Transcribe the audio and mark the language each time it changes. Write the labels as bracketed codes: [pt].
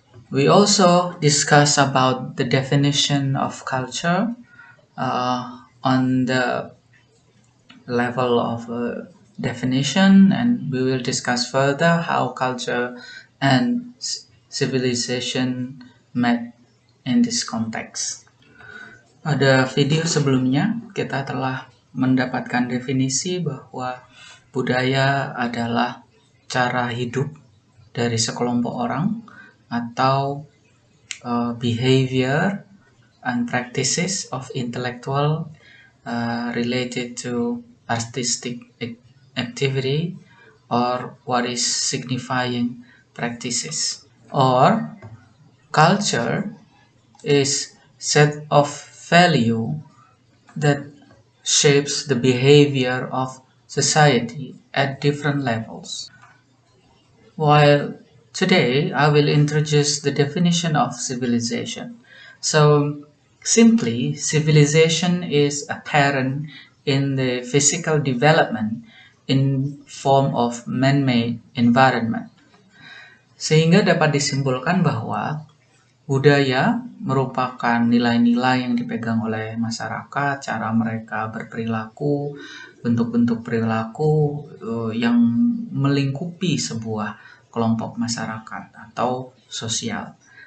[en] We also discuss about the definition of culture on the level of definition, and we will discuss further how culture and civilization met in this context. [id] Pada video sebelumnya, kita telah mendapatkan definisi bahwa budaya adalah cara hidup dari sekelompok orang atau [en] behavior and practices of intellectual related to artistic activity or what is signifying practices. Or culture is set of value that shapes the behavior of society at different levels. While today I will introduce the definition of civilization. So simply, civilization is apparent in the physical development in form of man-made environment. [id] Sehingga dapat disimpulkan bahwa budaya merupakan nilai-nilai yang dipegang oleh masyarakat, cara mereka berperilaku, bentuk-bentuk perilaku yang melingkupi sebuah kelompok masyarakat atau sosial.